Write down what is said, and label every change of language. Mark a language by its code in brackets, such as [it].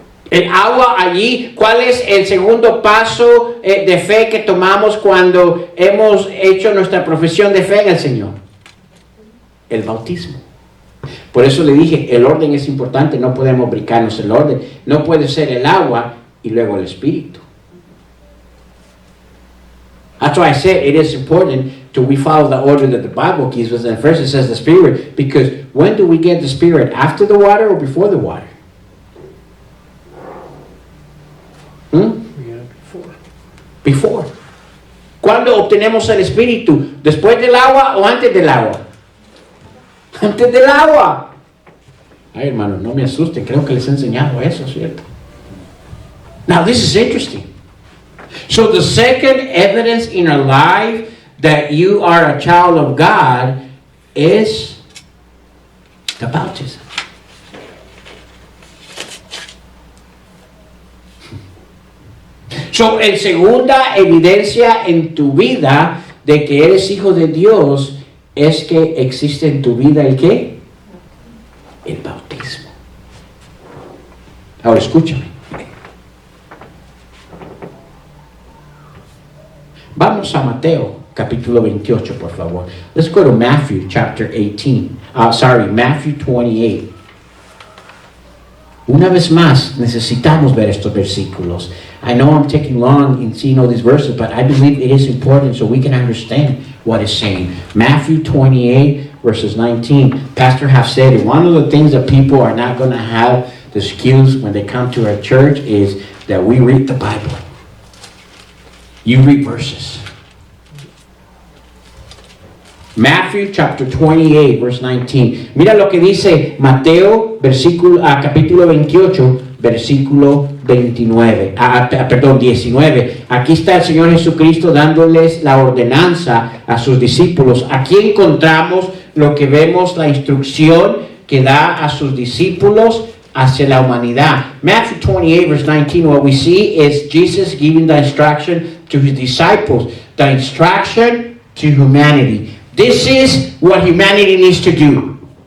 [es] El agua allí, ¿cuál es el segundo paso de fe que tomamos cuando hemos hecho nuestra profesión de fe en el Señor? El bautismo. Por eso le dije, el orden es importante, no podemos brincarnos el orden. No puede ser el agua y luego el Espíritu. [en] That's why I said it is important to we follow the order that the Bible gives us. And first it says the Spirit, because when do we get the Spirit? After the water or before the water? Yeah, before. Before. [es] ¿Cuándo obtenemos el Espíritu? ¿Después del agua o antes del agua? Antes del agua. Ay, hermanos, no me asusten, creo que les he enseñado eso, ¿cierto? [en] Now, this is interesting. So, the second evidence in our life that you are a child of God is the baptism. [es] So, en segunda evidencia en tu vida de que eres hijo de Dios es que existe en tu vida ¿el qué? El bautismo. Ahora escúchame. Vamos a Mateo capítulo 28, por favor. [en] Let's go to Matthew chapter 18. Matthew 28. [es] Una vez más, necesitamos ver estos versículos. [en] I know I'm taking long in seeing all these verses, but I believe it is important so we can understand what it's saying. Matthew 28, verses 19. Pastor have said it. One of the things that people are not going to have the skills when they come to our church is that we read the Bible. You read verses. Matthew chapter 28, verse 19. [es] Mira lo que dice Mateo, capítulo 28, versículo 19. 19. Aquí está el Señor Jesucristo dándoles la ordenanza a sus discípulos. Aquí encontramos lo que vemos, la instrucción que da a sus discípulos hacia la humanidad. [en] Matthew 28, verse 19, what we see is Jesus giving the instruction to his disciples, the instruction to humanity. This is what humanity needs to do.